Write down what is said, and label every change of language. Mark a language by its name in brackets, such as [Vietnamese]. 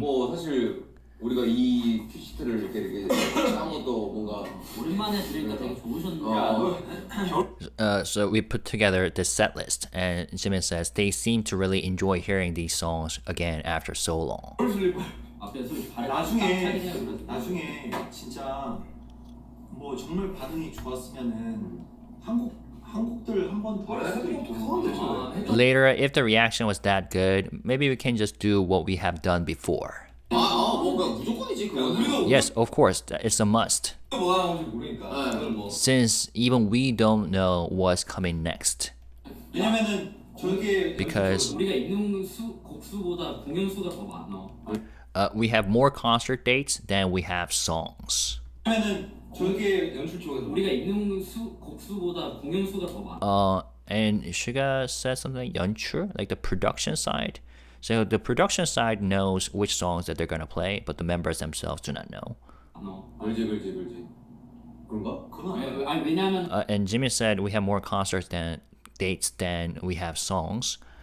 [Korean] 뭐 사실 우리가 이 큐시트를 이렇게 짠 것도 뭔가 오랜만에 들으니까 되게 좋으셨는데. [English] so we put together this set list, and Jimin says they seem to really enjoy hearing these songs again after so long. [Korean] 앞에 소리 발 나중에 진짜 뭐 정말 반응이 좋았으면은 한국들 한 번 더 할 수도 있고. [English] Later, if the reaction was that good, maybe we can just do what we have done before. [Korean] 뭐 그냥 무조건이지 그거는. [English] Yes, of course, it's a must. [Korean] 뭐가 나오는지 모르니까. 그걸 뭐. [English] Since even we don't know what's coming next. [Korean] 왜냐면은 저게 [English] Because [Korean] 우리가 있는 곡수보다 공연 수가 더 많아. [English] we have more concert dates than we have songs. [Korean] 왜냐면은 저게 연출 쪽에서 우리가 있는 곡수보다 공연 수가 더 많아. [English] And Suga said something like 연출, like the production side. So the production side knows which songs that they're gonna play, but the members themselves do not know. [Korean] 그렇지. 그런가? 그건 아니야. 아니 왜냐면 [English] And Jimmy said we have more concerts than dates than we have songs.